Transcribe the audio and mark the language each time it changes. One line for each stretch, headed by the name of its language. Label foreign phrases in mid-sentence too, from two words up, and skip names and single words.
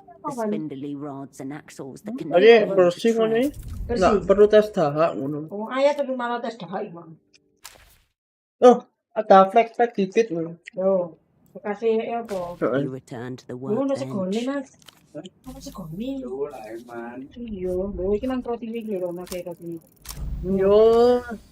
English: The spindly rods and axles that connect
Indonesian: Tadi
English: wheel to
Javanese: bersih ngono
English: train.
Javanese: iki. Nggak perlu tes dahak ngono.
Indonesian: Oh, ayah tapi malah tes dahak Imam. Oh, ada flek-flek dikit ngono.
Javanese: Yo, bekasnya ya apa?
English: You return to the
Indonesian: Lu nasi
English: workbench.
Indonesian: goni mas. Nasi goni. Yo lah emang.
Javanese: Iya, lu iki mang protein iki lho, mas kayak gini. Yo.